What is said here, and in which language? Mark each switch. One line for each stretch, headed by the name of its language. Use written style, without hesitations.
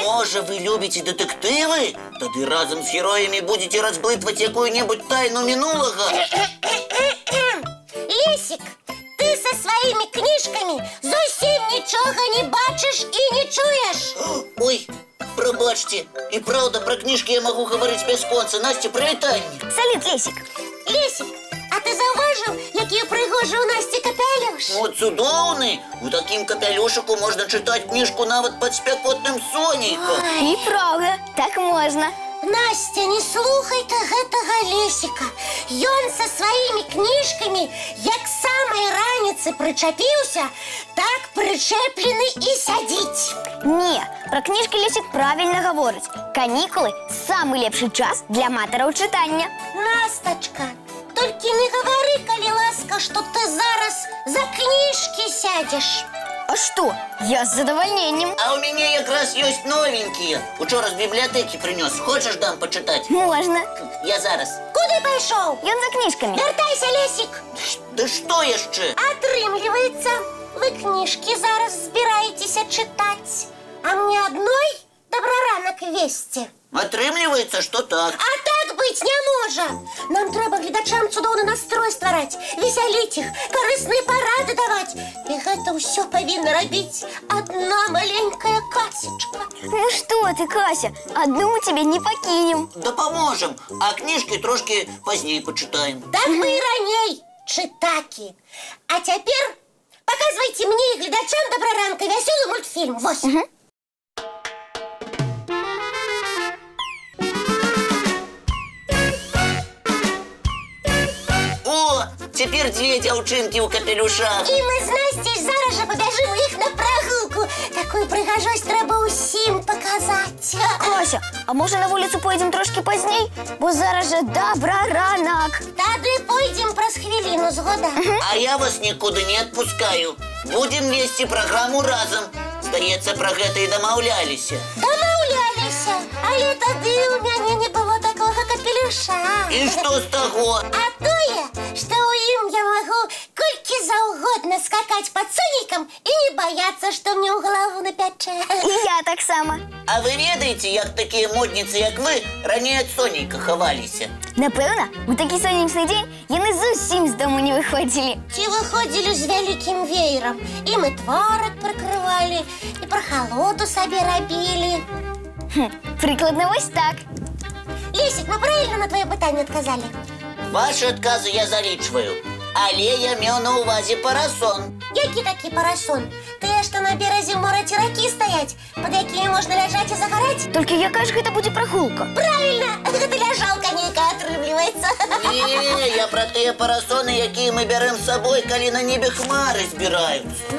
Russian: А можа, вы любите детективы?
Belarusian: Тады разом с героями будете разблытваць якую-небудзь тайну минулого. Лесик, ты
Russian: со своими книжками
Belarusian: зусім нічога не бачиш і не чуєш.
Russian: Ой, пробачьте, и правда про книжки я могу говорить без конца.
Belarusian: Настя, прывітанне. Салют, Лесик. Лесик, а ты заўважыў, які прыгожы у Насці капялюш? Вот цудоўны. У такім капялюшыку можна чытаць кніжку нават пад спякотным сонейкам.
Russian: И правда, так можно.
Belarusian: Настя, не слухай ты гэтага Лесика. Ён со сваімі кніжкамі, як самай раніцы прычапіўся, так прычэплены і сядзіць.
Russian: Не, про книжки Лесик правильно говорит.
Belarusian: Каникулы –
Russian: самый лепший
Belarusian: час для аматараў чытання. Насточка, толькі не гавары, калі ласка, што ты зараз за кніжкі сядзеш.
Russian: А что? Я с задовольнением. А у меня
Belarusian: якраз ёсць
Russian: новенькие.
Belarusian: Учора з бібліятэкі прынёс. Хочаш, дам пачытаць?
Russian: Можно.
Belarusian: Я зараз. Куды пайшоў? Ён за книжками. Вяртайся, Лесик. Да што яшчэ? Атрымліваецца, вы кніжкі зараз збіраецеся чытаць, а мне адной добраранак весці. Атрымліваецца, што так. А так быць не можа. Нам трэба гледачам цудоўны настрой ствараць, весяліць іх, карысныя парады даваць. І гэта ўсё павінна рабіць адна маленькая Касечка.
Russian: Ну что ты, Кася, одну мы тебе не покинем.
Belarusian: Дапаможам, а кніжкі трошки пазней пачытаем. Так мы і раней чытакі. А цяпер паказвайце мне і гледачам добраранка вясёлы мультфільм. Вось. О, цяпер дзве дзяўчынкі ў капелюшах. І мы з Насцей зараз жа пабяжым у іх на прагулку. Такую прыгажосць трэба ўсім паказаць.
Russian: Кася, а может на улицу поедем трошки поздней?
Belarusian: Бо зараз же добраранак. Тады пойдзем праз хвіліну, згода? А я вас нікуды не адпускаю. Будем весці праграму разам. Здаецца, пра гэта і дамаўляліся. Дамаўляліся, але тады ў мяне не было такога капелюша. І што з таго? А тое, што ў ім я магу колькі заўгодна скакаць пад сонейкам і не баяцца, што мне ў галаву напячэ. И я так само. А вы ведаеце, як такія модніцы, як вы, раней ад сонейка хаваліся? Напэўна, у такі сонечны дзень яны зусім з дому не выходзілі. Ці выходзілі з вялікім веерам, і мы тварак прыкрывалі, і прахалоду сабе рабілі. Прыкладна вось так. Лесик, мы
Russian: правильно
Belarusian: на твоё пытанне адказалі? Ваши адказы я залічваю. Але я меў на ўвазе парасон. Які такі парасон? Тыя, што на беразе мора ці ракі стаяць, пад якімі можна ляжаць і загараць? Толькі якая ж гэта будзе прагулка?
Russian: Правильно!
Belarusian: Гэта ляжалка нейкая атрымліваецца. Не, я пра тыя парасоны, якія мы бярэм з сабой, калі на небе хмары збіраюцца.